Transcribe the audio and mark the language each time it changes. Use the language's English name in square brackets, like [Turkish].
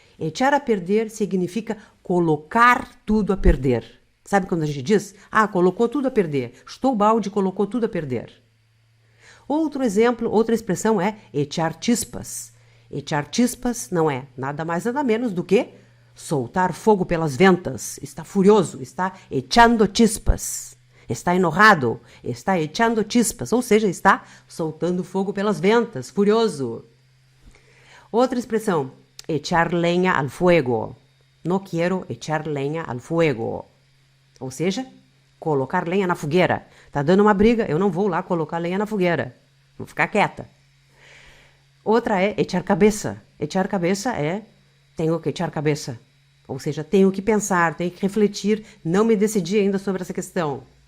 [Portuguese] Echar a perder significa colocar tudo a perder. Sabe quando a gente diz? Colocou tudo a perder. Estou balde, colocou tudo a perder. Outro exemplo, outra expressão é echar chispas. Echar chispas não é nada mais nada menos do que soltar fogo pelas ventas. [Spanish] Está furioso, está echando chispas. Está enojado, está echando chispas. [Portuguese] Ou seja, está soltando fogo pelas ventas, furioso. Outra expressão, echar lenha al fuego. [Spanish] No quiero echar lenha al fuego. [Portuguese] Ou seja, colocar lenha na fogueira. Tá dando uma briga, eu não vou lá colocar lenha na fogueira. Vou ficar quieta. Outra é echar cabeça. Echar cabeça é tenho que echar cabeça. Ou seja, tenho que pensar, tenho que refletir, não me decidi ainda sobre essa questão.